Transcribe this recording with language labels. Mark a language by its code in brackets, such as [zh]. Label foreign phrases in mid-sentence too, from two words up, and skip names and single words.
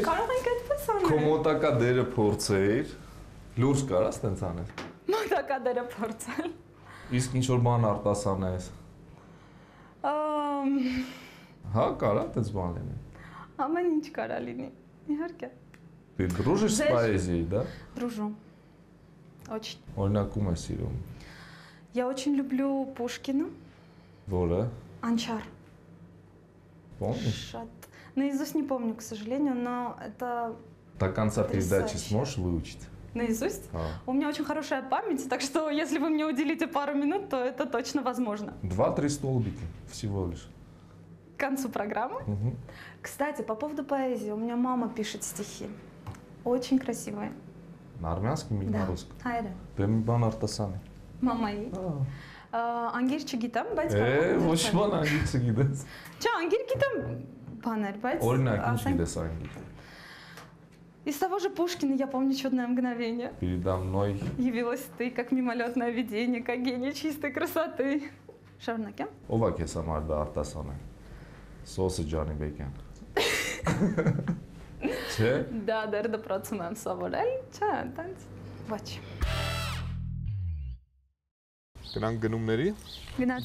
[hy] Կարող ենք այդպես անել։ Քո մոտակա դերը փորձեիր։ Լուրջ կարա ստենց անել։ Մոտակա դերը փորձել։ Իսկ ինչ որ բան արտասանես։ Հա, կարա այդպես բան լինի։ Ամեն ինչ կարա լինի։ Իհարկե։ [ru] Ты дружишь с поэзией, да? Дружу. Очень. [hy] Օրինակ ում ես սիրում։ [ru] Я очень люблю Пушкина. [hy] Որը։ [ru] Анчар. Помнишь? Наизусть не помню, к сожалению, но это... До конца передачи сможешь выучить? Наизусть? А. У меня очень хорошая память, так что если вы мне уделите пару минут, то это точно возможно. 2-3 столбика всего лишь. К концу программы? Угу. Кстати, по поводу поэзии, у меня мама пишет стихи. Очень красивые. На армянском или на русском? [hy] Հայերը։ Դե մի բան արտասանի։ Մամայի։ Անգիր չգիտեմ, բայց ոչ բան անգիր չգիտես։ Չէ, անգիր գիտեմ բաներ, բայց Օրինակ ինչ գիտես անգիր։ [ru] Из того же Пушкина я помню чудное мгновение. Передо мной Явилась ты, как мимолетное видение, как гений чистой красоты. [hy] Շարունակեմ։ Ով է քեզ համար դա արտասանը։ Սոսը Ջանի Բեկյան։ Չէ։ Да, դեռ դպրոցում եմ սովորել, չէ, այնտենց ոչ։ Գնանք գնումների։ Գնացինք։